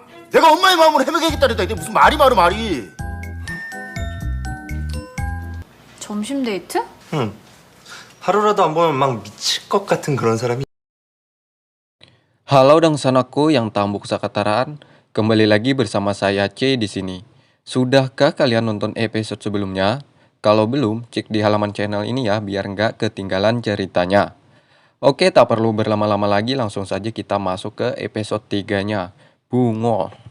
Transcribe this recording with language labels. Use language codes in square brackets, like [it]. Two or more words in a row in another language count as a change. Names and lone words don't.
[ko] 내가 엄마의 마음으로 해먹여야겠다니까. 이게 무슨 말이 말이. 점심 데이트? 응. 하루라도 안 보면 막 미칠 것 같은 그런 사람이. [id] Halo dangsanakku yang [bjn] tambuk sakataraan, [id] kembali lagi bersama saya C di sini. Sudahkah kalian nonton episode sebelumnya? Kalau belum, cek di halaman channel ini ya biar nggak ketinggalan ceritanya. Oke, tak perlu berlama-lama lagi, langsung saja kita masuk ke episode 3-nya, Bungo.